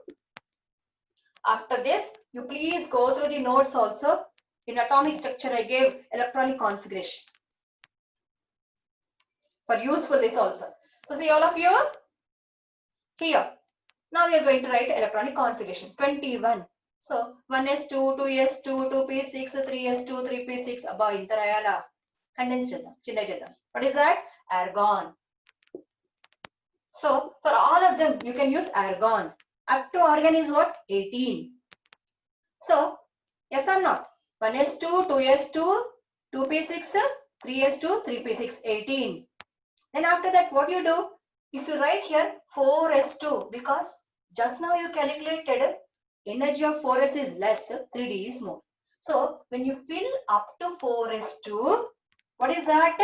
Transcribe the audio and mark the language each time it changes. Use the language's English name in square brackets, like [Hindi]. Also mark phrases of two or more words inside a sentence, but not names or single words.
[English] After this, you please go through the notes also. In atomic structure, I gave electronic configuration. For usefulness also. So, see, all of you. Here. Now we are going to write electronic configuration. 21. So 1s2, 2s2, 2p6, 3s2, 3p6. [Telugu] అబ్బా ఇంత రాయాలా. Condense చేద్దాం, చిన్న చేద్దాం. [English] What is that? Argon. So for all of them, you can use argon. Up to argon is what? 18. So yes or not? 1s2, 2s2, 2p6, 3s2, 3p6, 18. Then after that, what you do? If you write here 4s2, because just now you calculated energy of 4s is less, 3D is more. So when you fill up to 4s2, what is that?